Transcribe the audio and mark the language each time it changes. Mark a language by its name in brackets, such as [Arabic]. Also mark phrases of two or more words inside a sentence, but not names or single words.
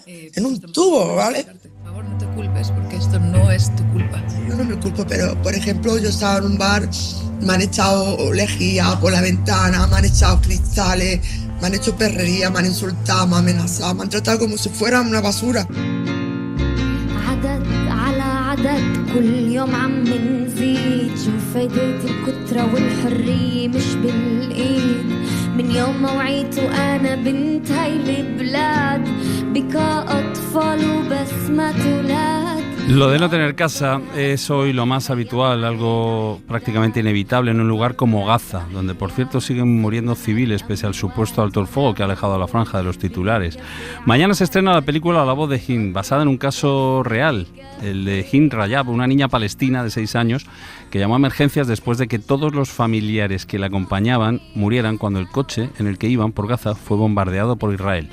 [Spanish] En un tubo, ¿vale? Por favor, no te culpes, porque esto no es tu culpa. Yo no me culpo, pero, por ejemplo, yo estaba en un bar, me han echado lejía por la ventana, me han echado cristales, me han hecho perrería, me han insultado, me han amenazado, me han tratado como si fuera una basura. [Arabic] عدد كل يوم عم نزيد شوف فايدة الكترة والحرية مش بالإيد من يوم ما وعيت وأنا بنت هاي البلاد بكاء أطفال وبسمة أولاد. [Spanish] Lo de no tener casa es hoy lo más habitual, algo prácticamente inevitable en un lugar como Gaza, donde por cierto siguen muriendo civiles pese al supuesto alto el fuego que ha alejado a la franja de los titulares. Mañana se estrena la película La voz de Hind, basada en un caso real, el de Hind Rajab, una niña palestina de 6 años que llamó a emergencias después de que todos los familiares que la acompañaban murieran cuando el coche en el que iban por Gaza fue bombardeado por Israel.